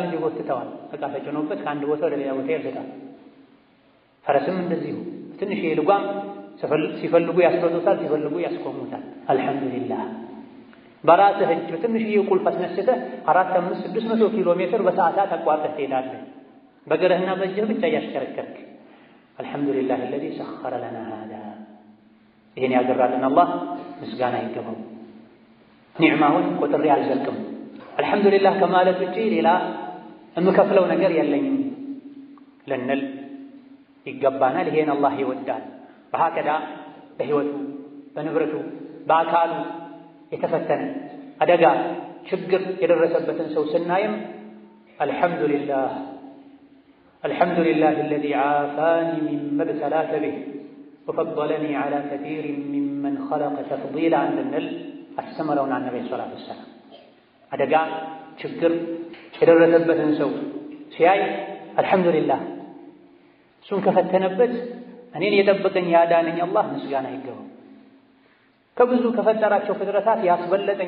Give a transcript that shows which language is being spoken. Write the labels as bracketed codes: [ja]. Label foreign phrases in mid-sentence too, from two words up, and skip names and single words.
[am] ልጅ ይጎትተዋል። ዕቃ ተጭኖበት ከአንድ ቦታ ወደ ሌላ ቦታ ይወስዳል። ፈረስም እንደዚሁ ትንሽ ልጓም ሲፈልጉ ያስሮጡታል፣ ሲፈልጉ ያስቆሙታል። አልሐምዱሊላህ በራስህ እጅ በትንሽዬ ቁልፍ አስነስተህ 4፣ 5፣ 600 ኪሎ ሜትር በሰዓታት አቋርጠህ ትሄዳለህ። በእግርህና በእጅህ ብቻ እያሽከረከርክ አልሐምዱሊላህ [ar] الذي سخر لنا هذا [am] ይሄን ያገራልን አላህ ምስጋና ይገባው። ኒዕማውን ቆጥሬ አልዘልቅም። አልሐምዱሊላህ ከማለት ውጪ ሌላ የምከፍለው ነገር የለኝም ልንል ይገባናል። ይሄን አላህ ይወዳል። በሀከዳ በህይወቱ በንብረቱ በአካሉ የተፈተነ አደጋ ችግር የደረሰበትን ሰው ስናይም አልሐምዱሊላህ [ar] الذي عافاني مما ابتلاك به وفضلني على كثير ممن خلق تفضيلا [am] እንድንል አስተምረውን ነብዩ [ar] صلى الله عليه وسلم። [am] አደጋ ችግር የደረሰበትን ሰው ሲያይ አልሐምዱሊላህ እሱን ከፈተነበት እኔን የጠበቀኝ ያዳነኝ አላህ ምስጋና ይገባው። ከብዙ ከፈጠራቸው ፍጥረታት ያስበለጠኝ